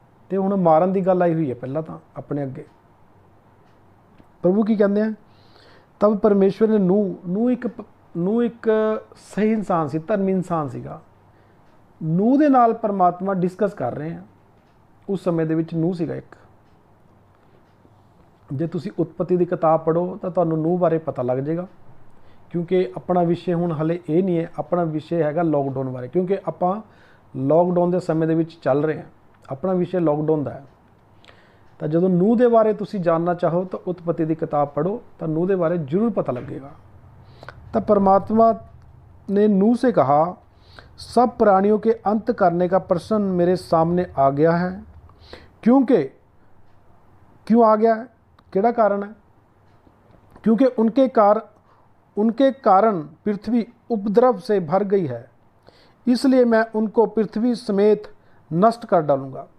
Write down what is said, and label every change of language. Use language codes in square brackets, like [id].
[pa] तो हुण मारन की गल आई हुई है पहला तो अपने अगे। प्रभु की कहते हैं, तब परमेश्वर ने नूह एक सही इंसान सी, धर्मी इंसान सीगा। नूह दे नाल परमात्मा डिस्कस कर रहे हैं। उस समय दे विच नूह सीगा एक, ਜੇ ਤੁਸੀਂ ਉਤਪਤੀ ਦੀ ਕਿਤਾਬ ਪੜ੍ਹੋ ਤਾਂ ਤੁਹਾਨੂੰ ਨੂਹ ਬਾਰੇ ਪਤਾ ਲੱਗ ਜਾਏਗਾ, ਕਿਉਂਕਿ ਆਪਣਾ ਵਿਸ਼ੇ ਹੁਣ ਹਲੇ ਇਹ ਨਹੀਂ ਹੈ, ਆਪਣਾ ਵਿਸ਼ੇ ਹੈਗਾ ਲੋਕਡਾਊਨ ਬਾਰੇ, ਕਿਉਂਕਿ ਆਪਾਂ ਲੋਕਡਾਊਨ ਦੇ ਸਮੇਂ ਦੇ ਵਿੱਚ ਚੱਲ ਰਹੇ ਹਾਂ। ਆਪਣਾ ਵਿਸ਼ੇ ਲੋਕਡਾਊਨ ਦਾ ਹੈ। ਤਾਂ ਜਦੋਂ ਨੂਹ ਦੇ ਬਾਰੇ ਤੁਸੀਂ ਜਾਣਨਾ ਚਾਹੋ ਤਾਂ ਉਤਪਤੀ ਦੀ [hi] किताब पढ़ो, तो नूह के बारे जरूर पता लगेगा। तो परमात्मा ने नूह से कहा, सब प्राणियों के अंत करने का प्रश्न मेरे सामने आ गया है। क्योंकि क्यों आ गया है, केड़ा कारण है? क्योंकि उनके कारण पृथ्वी उपद्रव से भर गई है, इसलिए मैं उनको पृथ्वी समेत नष्ट कर डालूंगा।